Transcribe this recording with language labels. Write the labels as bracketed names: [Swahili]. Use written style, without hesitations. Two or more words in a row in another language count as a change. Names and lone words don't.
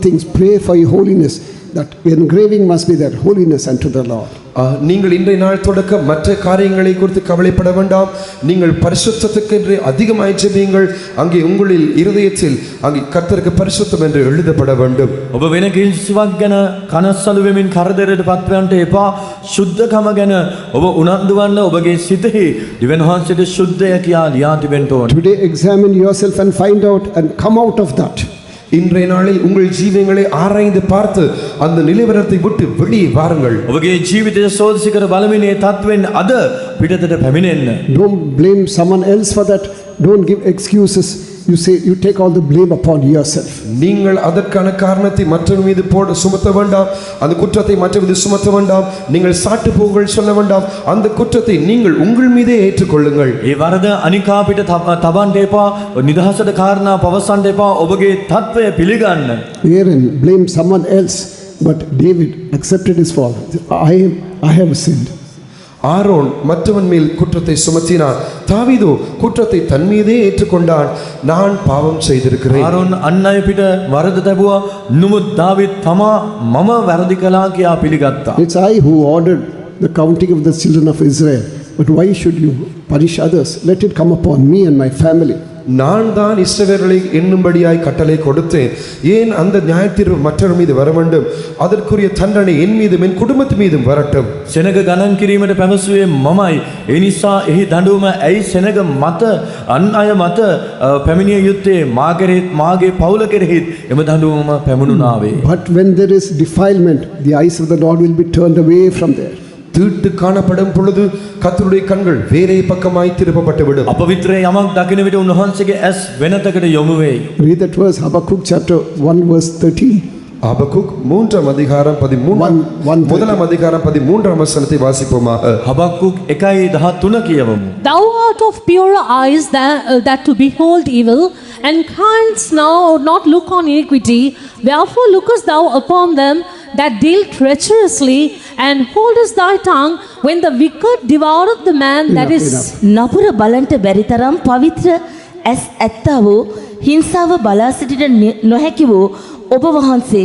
[English] Pray for your holiness. that engraving must be there, holiness unto the Lord. [Tamil] நீங்கள் இன்றைய நாள் தொடக்க மற்ற காரியங்களை குறித்து கவலைப்பட வேண்டாம். நீங்கள் பரிசுத்தத்துக்கென்று அதிகமாய் ஜெபியுங்கள். அங்கே உங்களில் இருதயத்தில் அங்கே கர்த்தருக்கு பரிசுத்தம் என்று எழுதப்பட வேண்டும். [Sinhala] ඔබ වෙන කිසිවක් ගැන කනස්සලු වෙමින් කරදරයට පත්වන්නට එපා. ශුද්ධකම ගැන ඔබ උනන්දු වන්න. ඔබගේ සිතෙහි දිව්‍යන් වහන්සේට ශුද්ධය කියා ලියා තිබෙන්න ඕන. [English] Today examine yourself and find out and come out of that. [Tamil] இன்றைய நாளில் உங்கள் ஜீவியங்களை ஆராய்ந்து பார்த்து அந்த நிலைவரத்தை விட்டு வெளியே வாருங்கள். [Sinhala] ඔබගේ ජීවිතය සෝදිසි කර බලමින් ඒ තත්වෙන් අද පිටතට පැමිණෙන්න. [English] Don't blame someone else for that. Don't give excuses. You take all the blame upon yourself. [Tamil] நீங்கள் அதற்கான காரணத்தை மற்றவர் மீது போட சுமத்த வேண்டாம். அந்த குற்றத்தை மற்றவர் மீது சுமத்த வேண்டாம். நீங்கள் சாட்டு போங்கள் சொல்ல வேண்டாம். அந்த குற்றத்தை நீங்கள் உங்கள் மீதே ஏற்றுக்கொள்ளுங்கள். [Sinhala] ඒ වරද අනිකා පිට තබන්න එපා. නිදහසට කාරණා පවසන්න එපා. ඔබගේ තත්වය පිළිගන්න. [English] Aaron blamed someone else, but David accepted his fault. I have sinned. [Tamil] ஆரோன் மற்றவன் மேல் குற்றத்தை சுமத்தினான். தாவீதோ குற்றத்தை தன் மீதே ஏற்றுக்கொண்டான். நான் பாவம் செய்திருக்கிறேன். [Sinhala] ආරොන් අන් අය පිට වරද තැබුවා. නමුත් දාවිද් තමා මම වැරදි කළා කියා පිළිගත්තා. [English] It's I who ordered the counting of the children of Israel. But why should you punish others? Let it come upon me and my family. [Tamil] நான் தான் இஸ்ரவேலரை எண்ணும்படியாய் கட்டளை கொடுத்தேன். ஏன் அந்த நியாயத்தீர்ப்பு மற்றவர் மீது வர வேண்டும்? அதற்குரிய தண்டனை என் மீதும் என் குடும்பத்து மீதும் வரட்டும். [Sinhala] සෙනග ගණන් කිරීමට පැවසුවේ මමයි. ඒ නිසා එහි දඬුවම ඇයි සෙනග මත අන් අය මත පැමිණිය යුත්තේ? මා කෙරෙහිත් මාගේ පවුල කෙරෙහිත් එම දඬුවම පැමුණුනාවේ. [English] But when there is defilement, the eyes of the Lord will be turned away from there. [Tamil] தீட்டு காணப்படும் பொழுது கர்த்தருடைய கண்கள் வேறே பக்கமாய் திருப்பப்பட்டு விடும். [Sinhala] අපවිත්‍රය යමක් දකින විට උන්වහන්සේගේ ඇස් වෙනතකට යොමු වෙයි. [English] Read that verse, Habakkuk chapter 1 verse 13. [Tamil] ஆபகுக் 3 அதிகாரம் 13 முதலாம் அதிகாரம் 13 வசனத்தை வாசிப்போமாக. [Sinhala] හබක්කුක් 1:13 කියවමු. [English] Thou art of purer eyes that to behold evil, and canst now not look on iniquity. Wherefore lookest thou upon them that deal treacherously, and holdest thy tongue when the wicked devoureth the man that is. [Sinhala] නපුර බලන්ට බැරි තරම් පවිත්‍ර ඇස් ඇත්තා වූ හිංසාව බලා සිටිට නොහැකි වූ ඔබ වහන්සේ